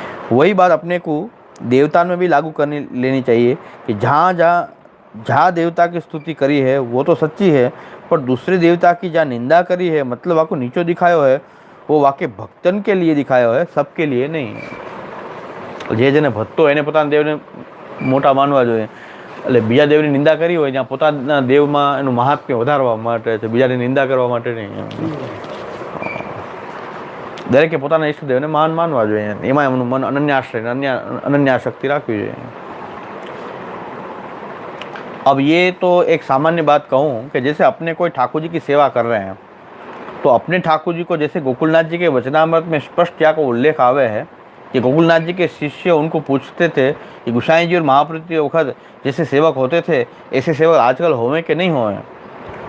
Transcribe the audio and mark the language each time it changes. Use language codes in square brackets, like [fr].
[hi] वही बात अपने को देवता में भी लागू करनी लेनी चाहिए कि जहाँ देवता की स्तुति करी है वो तो सच्ची है, पर दूसरे देवता की जहाँ निंदा करी है, मतलब आपको नीचो दिखायो है, वो वाकई भक्तन के लिए दिखायो है, सबके लिए नहीं है। [gu] जे जेने भक्तो एने પોતાના દેવને મોટા માનવા જોઈએ, એટલે બીજા દેવની નિંદા કરી હોય જ્યાં પોતાના દેવમાં એનું મહાત્મ્ય વધારવા માટે છે, બીજાની નિંદા કરવા માટે નહીં। દરેકે પોતાના ઈષ્ટદેવને મહાન માનવા જોઈએ, એમાં એમનું મન અનન્યાશ્રય અનન્યાશક્તિ રાખવી જોઈએ। [hi] अब ये तो एक सामान्य बात कहूँ कि जैसे अपने कोई ठाकुर जी की सेवा कर रहे हैं तो अपने ठाकुर जी को, जैसे गोकुलनाथ जी के वचनामृत में स्पष्ट क्या को उल्लेख आवे है कि गोकुलनाथ जी के शिष्य उनको पूछते थे कि गोसाई जी और महाप्रभु के वक्त जैसे सेवक होते थे ऐसे सेवक आजकल होवे कि नहीं होवे।